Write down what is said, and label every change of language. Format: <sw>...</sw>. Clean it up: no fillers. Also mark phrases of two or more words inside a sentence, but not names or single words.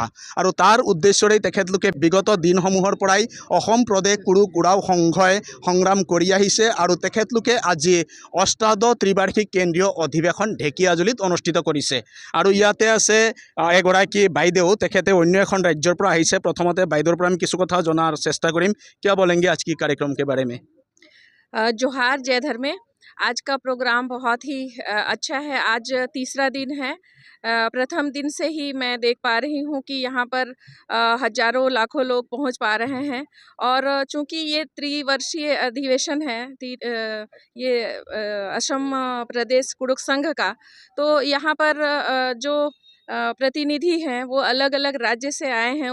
<as>আৰু তাৰ উদ্দেশ্যৰেই তেখেতলোকে বিগত দিনসমূহৰ পৰাই অসম প্ৰদেশ কুৰুক উৰাও সংঘই সংগ্ৰাম কৰি আহিছে। আৰু তেখেতলোকে আজি অষ্টাদশ ত্ৰিবাৰ্ষিক কেন্দ্ৰীয় অধিৱেশন ঢেকিয়াজুলিত অনুষ্ঠিত কৰিছে। আৰু ইয়াতে আছে এগৰাকী বাইদেউ, তেখেতে অন্য এখন ৰাজ্যৰ পৰা আহিছে। প্ৰথমতে বাইদেউৰ পৰা আমি কিছু কথা জনাৰ চেষ্টা কৰিম।</as> <hi>क्या बोलेंगे आज की कार्यक्रम के बारे में? जोहार, जय धर्मे। आज का प्रोग्राम बहुत ही अच्छा है। आज तीसरा दिन है। प्रथम दिन से ही मैं देख पा रही हूँ कि यहाँ पर हजारों लाखों लोग पहुँच पा रहे हैं। और चूँकि ये त्रिवर्षीय अधिवेशन है, ये असम प्रदेश कुरुक संघ का, तो यहाँ पर जो प्रतिनिधि हैं वो अलग अलग राज्य से आए हैं।</hi>